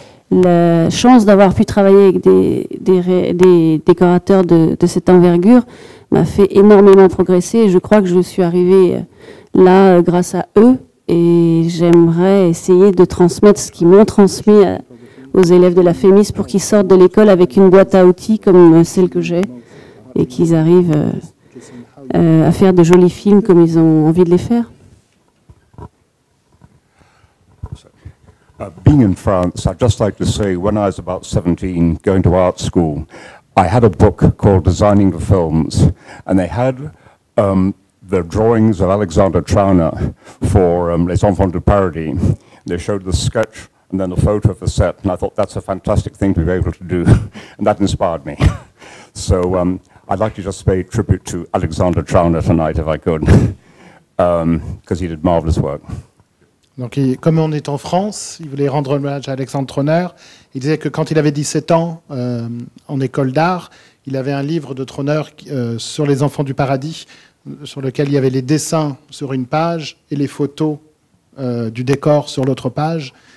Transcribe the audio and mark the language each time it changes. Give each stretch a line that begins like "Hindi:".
French: la chance d'avoir pu travailler avec des décorateurs de cette envergure m'a fait énormément progresser, et je crois que je suis arrivée là grâce à eux, et j'aimerais essayer de transmettre ce qu'ils m'ont transmis aux élèves de la FEMIS pour qu'ils sortent de l'école avec une boîte à outils comme celle que j'ai, et qu'ils arrivent à faire de jolis films comme ils ont envie de les faire.
English: Being in France, I'd just like to say, when I was about 17, going to art school, I had a book called Designing the Films, and they had the drawings of Alexander Trauner for Les Enfants du Paradis. They showed the sketch and then the photo of the set, and I thought that's a fantastic thing to be able to do, and that inspired me. So I'd like to just pay tribute to Alexander Trauner tonight, if I could, because he did marvelous work.
French: Donc, comme on est en France, il voulait rendre hommage à Alexandre Trauner. Il disait que quand il avait 17 ans, en école d'art, il avait un livre de Trauner sur les enfants du paradis, sur lequel il y avait les dessins sur une page et les photos du décor sur l'autre page.